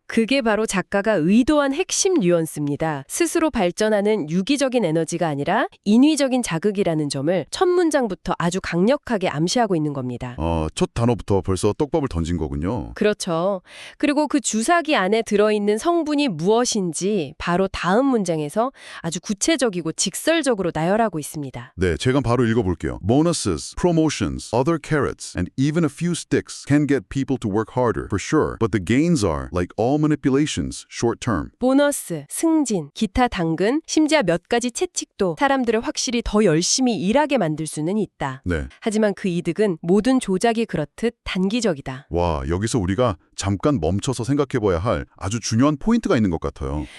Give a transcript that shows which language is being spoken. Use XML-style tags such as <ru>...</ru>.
<ko>그게 바로 작가가 의도한 핵심 뉘앙스입니다. 스스로 발전하는 유기적인 에너지가 아니라 인위적인 자극이라는 점을 첫 문장부터 아주 강력하게 암시하고 있는 겁니다. 첫 단어부터 벌써 떡밥을 던진 거군요. 그렇죠. 그리고 그 주사기 안에 들어있는 성분이 무엇인지 바로 다음 문장에서 아주 구체적이고 직설적으로 나열하고 있습니다. 네, 제가 바로 읽어볼게요.</ko> <en>Bonuses, promotions, other carrots, and even a few sticks can get people to work harder, for sure. But the gains are, like all manipulations, short-term.</en> <ko>보너스, 승진, 기타 당근, 심지어 몇 가지 채찍도 사람들을 확실히 더 열심히 일하게 만들 수는 있다. 네. 하지만 그 이득은 모든 조작이 그렇듯 단기적이다. 와, 여기서 우리가 잠깐 멈춰서 생각해봐야 할 아주 중요한 포인트가 있는 것 같아요.</ko>